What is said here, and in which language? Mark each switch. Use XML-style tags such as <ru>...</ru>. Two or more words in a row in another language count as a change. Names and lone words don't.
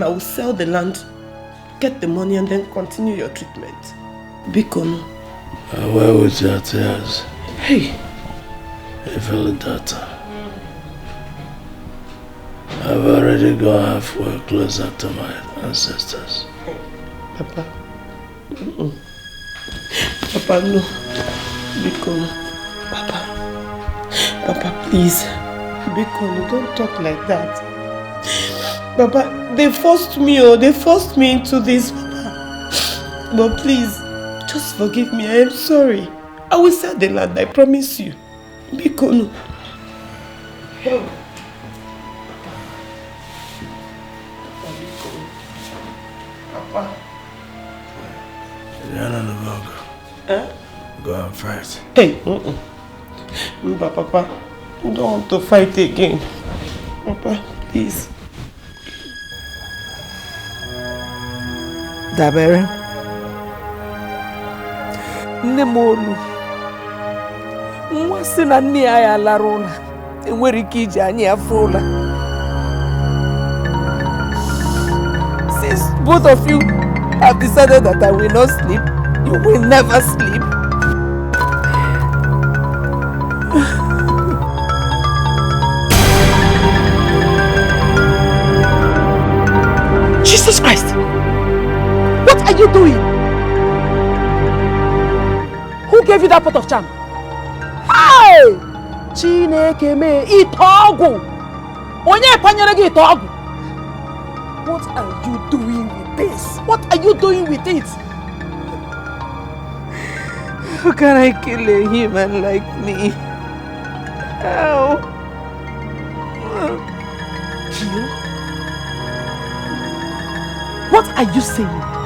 <en>I will sell the land, get the money, and then continue your treatment. Bikono. Where was your tears? Hey. You feel that? I've already gone halfway closer to my ancestors. Papa. Papa, no. Bikono. Papa, please. Bikono, don't talk like that. Papa, they forced me into this, Papa. But please, just forgive me. I am sorry. I will sell the land, I promise you. Bikono. Papa. Go and fight. Hey, Papa, I don't want to fight again. Papa, please.</en> <ig>Dabere. Nne m olu. Nwa sị na nne ya lara ụla. Enwere ike iji anyị afọ ụla.</ig> <en>Since both of you have decided that I will not sleep, you will never sleep. Jesus Christ! What are you doing? Who gave you that pot of charm?</en> <ig>Hey! Chineke me itogu! Onye panyere gi itogu!</ig> <en>What are you doing with this? What are you doing with it? How can I kill a human like me? How? Kill? What are you saying?</en>